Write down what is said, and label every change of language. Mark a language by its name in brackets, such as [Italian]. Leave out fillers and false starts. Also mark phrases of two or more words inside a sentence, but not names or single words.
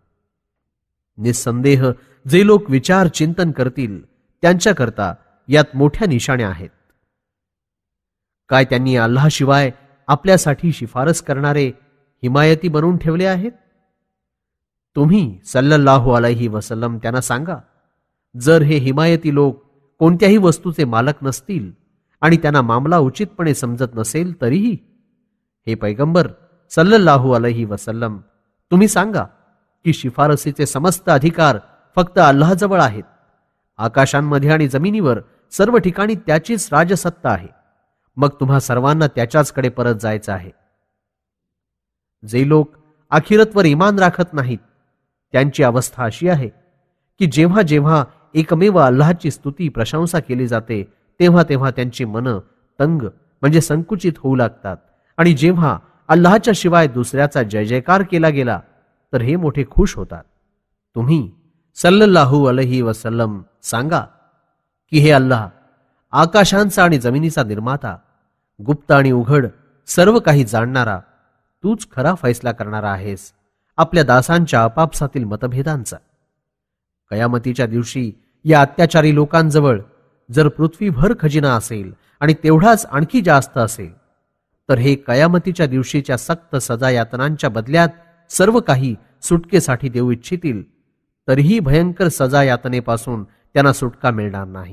[Marathi] निस्संदेह जे लोक विचार चिंतन करतील त्यांच्याकरता यात मोठ्या निशाण्या आहेत. काय त्यांनी अल्लाहशिवाय आपल्यासाठी शिफारस करणारे हिमायती बनवून ठेवले आहेत? तुम्ही [Arabic] صلى الله عليه وسلم [Marathi] त्यांना सांगा, जर हे हिमायती लोक कोणत्याही वस्तूचे मालक नसतील आणि त्यांना मामला उचितपणे समजत नसेल तरीही, हे पैगंबर [Arabic] صلى الله عليه وسلم, [Marathi] तुम्ही सांगा की शिफारसीचे समस्त अधिकार फक्त अल्लाहजवळ आहेत. आकाशांमध्ये आणि जमिनीवर सर्व ठिकाणी त्याचीच राजसत्ता आहे. मग तुम्हा सर्वांना त्याच्याचकडे परत जायचं आहे. जे लोक आखिरतवर ईमान राखत नाहीत त्यांची अवस्था अशी आहे की जेव्हा जेव्हा एकमेव अल्लाहची स्तुती प्रशंसा केली जाते तेव्हा तेव्हा त्यांची मनं तंग म्हणजे संकुचित होऊ लागतात आणि जेव्हा अल्लाहच्या शिवाय दुसऱ्याचा जय जयकार केला गेला तर हे मोठे खुश होतात. तुम्ही [Arabic] صلى الله عليه وسلم [Marathi] सांगा की हे अल्लाह, आकाशांचा आणि जमिनीचा निर्माता, गुप्त आणि उघड सर्व काही जाणणारा, तूच खरा फैसला करणारा आहेस आपल्या दासांच्या आपापसातील मतभेदांचा. कयामतीच्या दिवशी या अत्याचारी लोकांजवळ जर पृथ्वीभर खजिना असेल आणि तेवढाच आणखी जास्त असेल तर हे कयामतीच्या दिवशीच्या सक्त सजा यातनांच्या बदल्यात सर्व काही सुटकेसाठी देऊ इच्छितील तरीही भयंकर सजा यातनेपासून त्यांना सुटका मिळणार नाही.